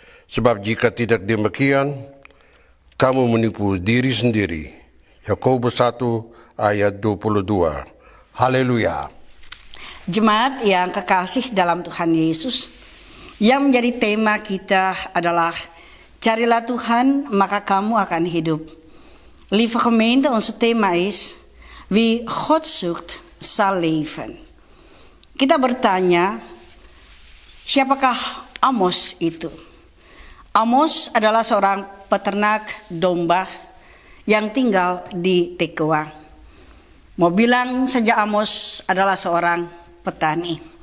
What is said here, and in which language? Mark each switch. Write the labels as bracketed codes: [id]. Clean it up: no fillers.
[id] Sebab jika tidak demikian, kamu menipu diri sendiri. Yakobus 1 ayat 22. Haleluya. Jemaat yang kekasih dalam Tuhan Yesus, yang menjadi tema kita adalah carilah Tuhan, maka kamu akan hidup. [nl] Lieve gemeente, onze thema is: wie God zoekt, zal leven. [id] Kita bertanya, siapakah Amos itu? Amos adalah seorang peternak domba yang tinggal di Tekoa. Mau bilang saja Amos adalah seorang petani.